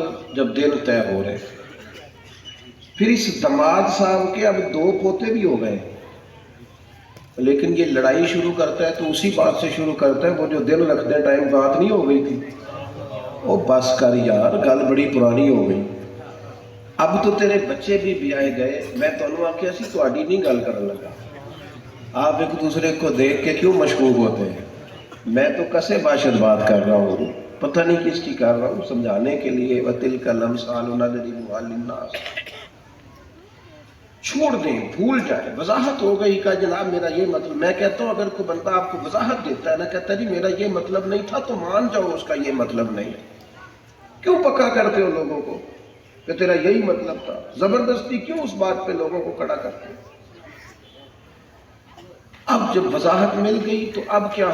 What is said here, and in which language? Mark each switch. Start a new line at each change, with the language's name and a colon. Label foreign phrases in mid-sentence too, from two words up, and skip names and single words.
Urdu: جب دن طے ہو رہے، پھر اس داماد صاحب کے اب 2 پوتے بھی ہو گئے، لیکن یہ لڑائی شروع کرتا ہے تو اسی بات سے شروع کرتا ہے، وہ جو دن رکھنے ٹائم بات نہیں ہو گئی تھی،
Punjabi: او بس کر یار، گل بڑی پرانی ہو گئی،
Urdu: اب تو تیرے بچے بھی بیاہے گئے،
Punjabi: میں تمہیں آخیا سی تہاڈی نہیں گل کرن لگا۔
Urdu: آپ ایک دوسرے کو دیکھ کے کیوں مشکوک ہوتے ہیں؟ میں تو کسے باشد بات کر رہا ہوں۔ پتہ نہیں کس کی کر رہا ہوں، سمجھانے کے لیے
Arabic: وَتِلْكَ الْأَمْثَالُ نَضْرِبُهَا لِلنَّاسِ۔
Urdu: چھوڑ دیں، بھول جائیں، وضاحت ہو گئی کہ جناب میرا یہ مطلب، میں کہتا ہوں اگر کوئی بندہ آپ کو وضاحت دیتا ہے نا، کہتا ہے جی میرا یہ مطلب نہیں تھا، تو مان جاؤ اس کا یہ مطلب نہیں ہے۔ کیوں پکا کرتے ہو لوگوں کو کہ تیرا یہی مطلب تھا؟ زبردستی کیوں اس بات پہ لوگوں کو کھڑا کرتے ہو؟ اب جب وضاحت مل گئی تو اب کیا؟